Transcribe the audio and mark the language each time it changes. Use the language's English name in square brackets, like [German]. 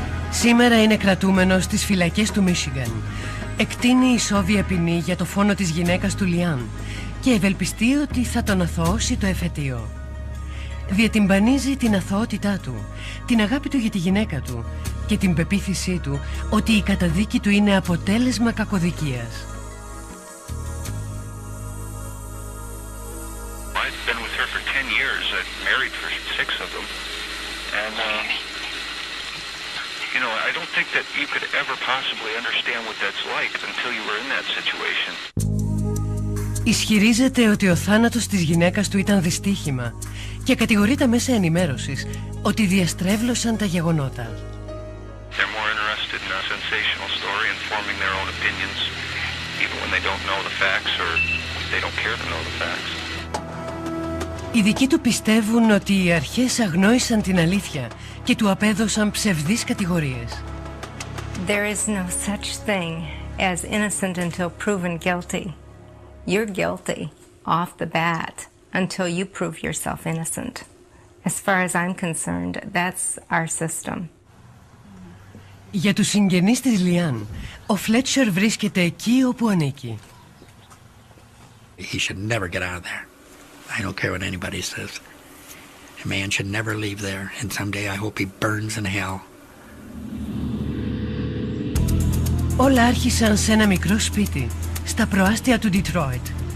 [Greek] Σήμερα είναι κρατούμενος στις φυλακές του Μίσιγαν. Εκτείνει ισόβια ποινή για το φόνο της γυναίκας του Λιάν και ευελπιστεί ότι θα τον αθωώσει το εφετείο. Διατυμπανίζει την αθωότητά του, την αγάπη του για τη γυναίκα του και την πεποίθησή του ότι η καταδίκη του είναι αποτέλεσμα κακοδικίας. [English] I've been with her for 10 years. I've married for 6 of them. And, you know, I don't think that you could ever possibly understand what that's like until you were in that situation. [Greek] Isχυρίζεται ότι ο θάνατος της γυναίκας του ήταν δυστύχημα και κατηγορεί τα μέσα ενημέρωσης ότι διαστρέβλωσαν τα γεγονότα. [English] They're more interested in a sensational story and forming their own opinions, even when they don't know the facts or they don't care to know the facts. [Greek] Οι δικοί του πιστεύουν ότι οι αρχές αγνόησαν την αλήθεια και του απέδωσαν ψευδείς κατηγορίες. [English] There is no such thing as innocent until proven guilty. You're guilty off the bat until you prove yourself innocent. As far as I'm concerned, that's our system. [Greek] Για τους συγγενείς της Λιάν, ο Φλέτσερ βρίσκεται εκεί όπου ανήκει. [English] He should never get out of there. I don't care what anybody says. A man should never leave there, and someday I hope he burns in hell. [Greek] Όλα άρχισαν σε ένα μικρό σπίτι, στα προάστια του Ντιτρόιτ.